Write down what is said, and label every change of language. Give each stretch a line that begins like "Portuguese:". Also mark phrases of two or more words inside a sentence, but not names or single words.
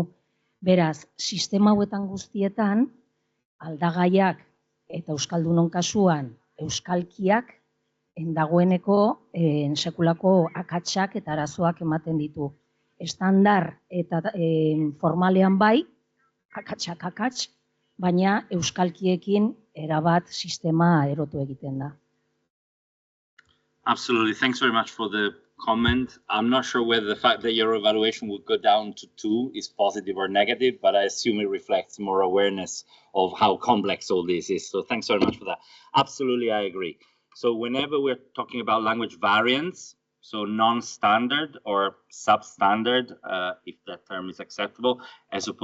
Basque: Beraz, sistema hauetan guztietan, aldagaiak eta euskaldunon kasuan, euskalkiak dagoeneko sekulako akatsak eta arazoak ematen ditu. Estandar eta formalean bai, akats, baina euskalkiekin erabat sistema erotu egiten da.
English: Absolutely. Thanks very much for the comment. I'm not sure whether the fact that your evaluation would go down to 2 is positive or negative, but I assume it reflects more awareness of how complex all this is. So thanks very much for that. Absolutely, I agree. So whenever we're talking about language variants, so non-standard or substandard, if that term is acceptable, as opposed